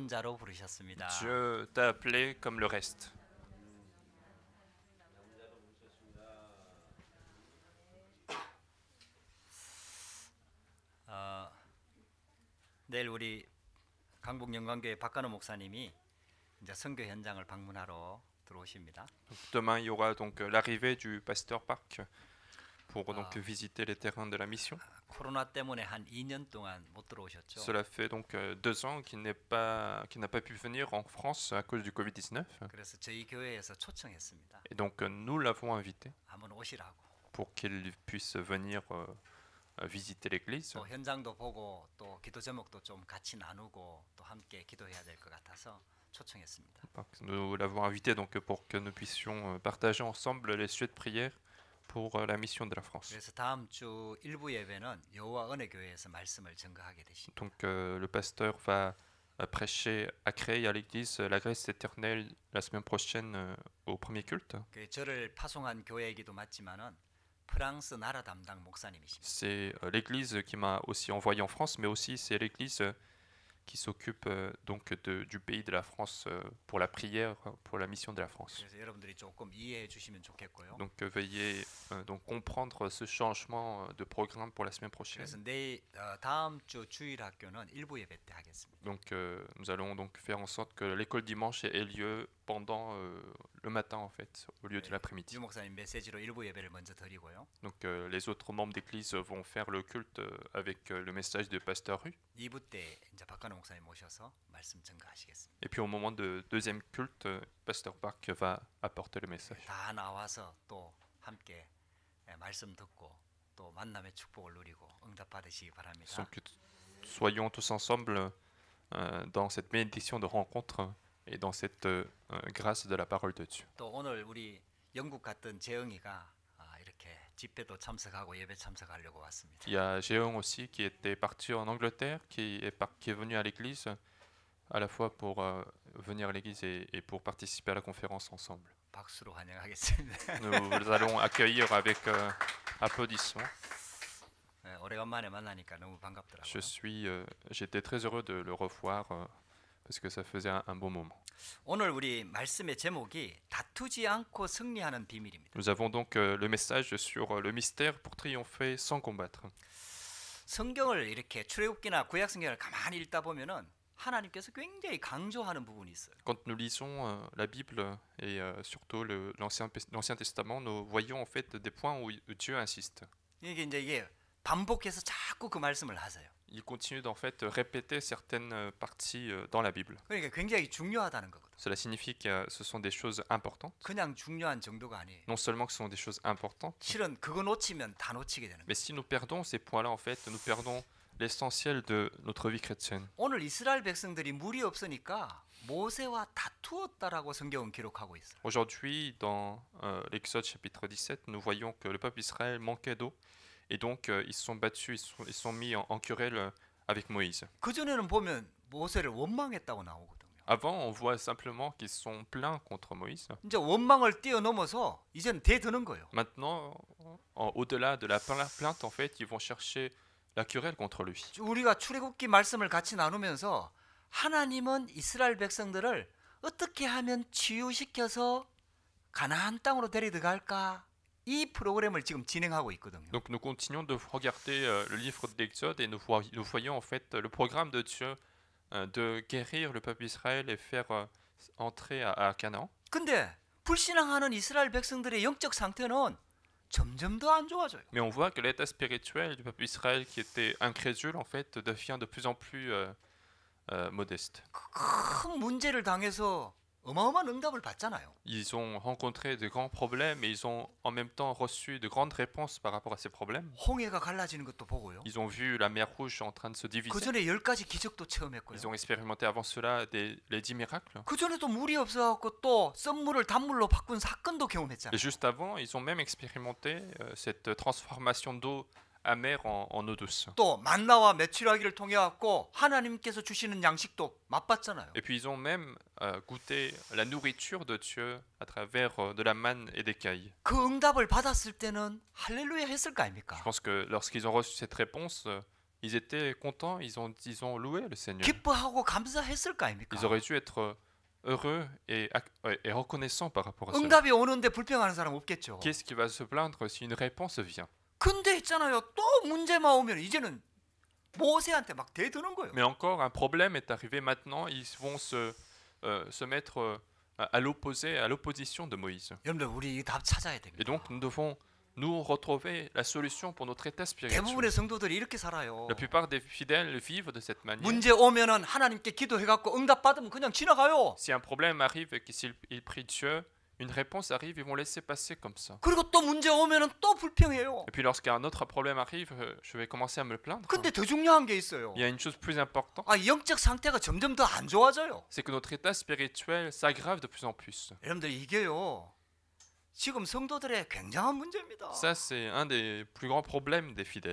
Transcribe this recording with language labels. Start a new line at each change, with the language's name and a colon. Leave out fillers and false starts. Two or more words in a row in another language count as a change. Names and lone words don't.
Korean: 자로 부르셨습니다.
French: Dieu t'a appelé comme le reste.
Korean: 내일 우리 강북영광교회 박간호 목사님이 이제 선교 현장을 방문하러 들어오십니다.
French: Demain, il y aura donc l'arrivée du pasteur Park pour donc visiter les terrains de la mission.
Korean: 코로나 때문에 한 2년 동안 못 들어오셨죠.
French: Cela fait donc 2 ans qu'il n'a pas pu venir en France à cause du Covid-19.
Korean: 그래서 저희 교회에서 초청했습니다.
French: Et donc nous l'avons invité
Korean: 한번 오시라고.
French: pour qu'il puisse venir visiter l'église.
Korean: 또 현장도 보고 또 기도 제목도 좀 같이 나누고 또 함께 기도해야 될 것 같아서 초청했습니다.
French: Nous l'avons invité donc pour que nous puissions partager ensemble les sujets de prière pour la mission de la France.
Korean: 그래서 다음 주 일부 예배는 여호와 은혜 교회에서 말씀을 증거하게 되십니다.
French: Donc le pasteur va prêcher à Creil à l'église la grâce éternelle la semaine prochaine au premier culte.
Korean: 그 저를 파송한 교회이기도 맞지만은 프랑스 나라 담당 목사님이십니다.
French: C'est l'église qui m'a aussi envoyé en France, mais aussi c'est l'église qui s'occupe donc du pays de la France pour la prière, pour la mission de la France.
Korean: 그래서 여러분들이 조금 이해해 주시면 좋겠고요.
French: Donc veuillez donc comprendre ce changement de programme pour la semaine prochaine.
Korean: 그래서 다음 주 주일 학교는 일부 예배 때 하겠습니다.
French: Donc nous allons donc faire en sorte que l'école dimanche ait lieu pendant le matin en fait, au lieu de l'après-midi.
Korean: 유 목사님 메시지로 일부 예배를 먼저 드리고요.
French: Donc les autres membres d'église vont faire le culte avec le message de Pasteur Rue.
Korean: 2부 때 이제 박간호 목사님 모셔서 말씀 증거하시겠습니다.
French: Et puis au moment de deuxième culte, Pasteur Park va apporter le message.
Korean: 다 나와서 또 함께 말씀 듣고 또 만남의 축복을 누리고 응답 받으시기 바랍니다.
French: Donc soyons tous ensemble dans cette bénédiction de rencontre et dans cette grâce de la parole de Dieu.
Korean: 또 오늘 우리 영국 갔던 재영이가 이렇게 집회도 참석하고 예배 참석하려고 왔습니다.
French: Il y a Géon aussi qui était parti en Angleterre, qui est venu à l'église à la fois pour venir à l'église et pour participer à la conférence ensemble.
Korean: 박수로 환영하겠습니다.
French: Nous allons accueillir avec applaudissements.
Korean: 오래간만에 만나니까 너무 반갑더라고요.
French: J'étais très heureux de le revoir parce que ça faisait un bon moment.
Korean: 오늘 우리 말씀의 제목이 다투지 않고 승리하는 비밀입니다.
French: Nous avons donc le message sur le mystère pour triompher sans combattre.
Korean: 성경을 이렇게 출애굽기나 구약 성경을 가만히 읽다 보면은 하나님께서 굉장히 강조하는 부분이 있어요.
French: Quand nous lisons la Bible et surtout l'Ancien Testament, nous voyons en fait des points où Dieu insiste.
Korean: 이게 반복해서 자꾸 그 말씀을 하세요.
French: Il continue d'en fait répéter certaines parties dans la Bible.
Korean: 그러니까 굉장히 중요하다는 거거든.
French: Cela signifie que ce sont des choses importantes.
Korean: 그냥 중요한 정도가 아니에요.
French: Non seulement que ce sont des choses importantes,
Korean: 실은 그거 놓치면 다 놓치게 되는 거예요.
French: mais si nous perdons ces points-là, en fait, nous perdons l'essentiel de notre vie chrétienne.
Korean: 오늘 이스라엘 백성들이 물이 없으니까 모세와 다투었다라고 성경은 기록하고 있어요.
French: Aujourd'hui, dans l'Exode chapitre 17, nous voyons que le peuple d'Israël manquait d'eau et donc ils se sont battus, ils sont mis en querelle avec Moïse.
Korean: 그 전에는 보면 모세를 원망했다고 나오거든요.
French: Avant, on voit simplement qu'ils sont plaints contre Moïse.
Korean: 이제 원망을 뛰어넘어서 이제는 대드는 거예요.
French: Maintenant, au-delà de la plainte, en fait, ils vont chercher la querelle contre lui.
Korean: 우리가 출애굽기 말씀을 같이 나누면서 하나님은 이스라엘 백성들을 어떻게 하면 치유시켜서 가나안 땅으로 데려갈까? 이 프로그램을 지금 진행하고 있거든요.
French: Donc nous continuons de regarder le livre de l'Exode et nous voyons en fait le programme de Dieu de guérir le peuple d'Israël et faire entrer à Canaan.
Korean: 근데 불신앙하는 이스라엘 백성들의 영적 상태는 점점 더 안 좋아져요.
French: Mais on voit que l'état spirituel du peuple d'Israël qui était incrédule en fait devient de plus en plus modeste.
Korean: 큰 문제를 당해서 어마어마한 응답을 받잖아요.
French: Ils ont rencontré de grands problèmes et ils ont en même temps reçu de grandes réponses par rapport à ces problèmes.
Korean: 홍해가 갈라지는 것도 보고요.
French: Ils ont vu la mer Rouge en train de se 그 diviser.
Korean: 전에 10가지 기적도 체험했고요.
French: Ils ont expérimenté avant cela les 10 miracles.
Korean: 그 전에도 물이 없어갖고 또 썸물을 단물로 바꾼 사건도
French: Et
Korean: 경험했잖아요.
French: juste avant, ils ont même expérimenté cette transformation d'eau amère en eau douce.
Korean: 또 만나와 메추라기를 통해 갖고 하나님께서 주시는 양식도 맛봤잖아요.
French: Et puis ils ont même goûté la nourriture de Dieu à travers de la manne et des cailles.
Korean: 그 응답을 받았을 때는 할렐루야 했을 거
French: Je
Korean: 아닙니까?
French: pense que lorsqu'ils ont reçu cette réponse, ils étaient contents, ils ont loué le Seigneur.
Korean: 기뻐하고 감사했을 거 아닙니까?
French: Ils auraient dû être heureux et reconnaissants par rapport à cela.
Korean: 응답이 오는데 불평하는 사람 없겠죠.
French: Qui est-ce qui va se plaindre si une réponse vient?
Korean: 근데 있잖아요. 또 문제만 오면 이제는 모세한테 막 대드는 거예요.
French: Mais encore, un problème est arrivé maintenant, ils vont se mettre à l'opposition de Moïse.
Korean: 여러분들 우리 이 답 찾아야
French: Et
Korean: 됩니다.
French: donc nous devons nous retrouver la solution pour notre état spirituel.
Korean: 대부분의 성도들이 이렇게 살아요.
French: La plupart des fidèles vivent de cette manière.
Korean: 문제 오면은 하나님께 기도해갖고 응답 받으면 그냥 지나가요.
French: Si un problème arrive et que s'ils prient Dieu, une réponse arrive, ils vont laisser passer comme ça.
Korean: 그리고 또 문제 오면은 또 불평해요.
French: Et puis lorsqu'un autre problème arrive, je vais commencer à me plaindre.
Korean: 근데 더 중요한 게 있어요.
French: Il y a une chose plus importante,
Korean: 영적 상태가 점점 더 안 좋아져요.
French: c'est que notre état spirituel s'aggrave de plus en plus.
Korean: 여러분들 이게요. 지금 성도들의 굉장한 문제입니다.
French: Ça, c'est un des plus grands problèmes des fidèles.